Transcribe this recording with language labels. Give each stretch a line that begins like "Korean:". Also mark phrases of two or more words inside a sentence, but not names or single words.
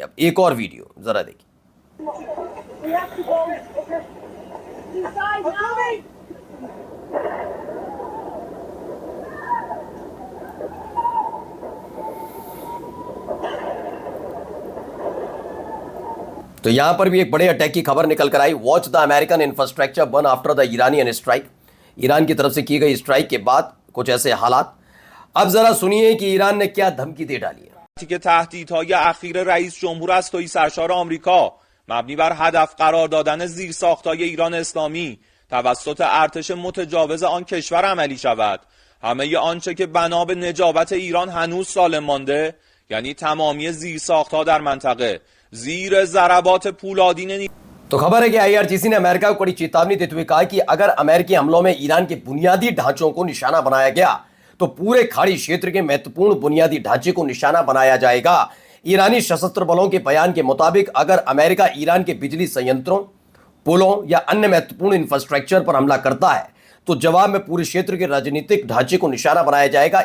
Hindi: अब एक और वीडियो जरा देखिए। तो यहां पर भी एक बड़े अटैक की खबर निकल कर आई।
English: Watch the American infrastructure burn after the Iranian strike.
Hindi: ईरान की तरफ से की गई स्ट्राइक के बाद कुछ ऐसे हालात। अब जरा सुनिए कि ईरान ने क्या धमकी दे डाली है।
Persian: که تهدیدهای اخیر رئیس جمهور است توی سرشار آمریکا مبنی بر هدف قرار دادن زیرساخت‌های ایران اسلامی توسط ارتش متجاوز آن کشور عملی شود. همه آنچه که بنا به نجابت ایران هنوز سالم مانده، یعنی تمامی زیرساخت‌ها در منطقه زیر ضربات پولادین
Hindi: तो खबर है कि आईआरजीसी ने अमेरिका को कड़ी चेतावनी देते हुए कहा कि अगर अमेरिकी हमलों में ईरान के बुनियादी ढांचों को निशाना बनाया गया तो पूरे खाड़ी क्षेत्र के महत्वपूर्ण बुनियादी ढांचे को निशाना बनाया जाएगा। ईरानी सशस्त्र बलों के बयान के मुताबिक अगर अमेरिका ईरान के बिजली संयंत्रों, पुलों या अन्य महत्वपूर्ण इंफ्रास्ट्रक्चर पर हमला करता है तो जवाब में पूरे क्षेत्र के राजनीतिक ढांचे को निशाना बनाया जाएगा।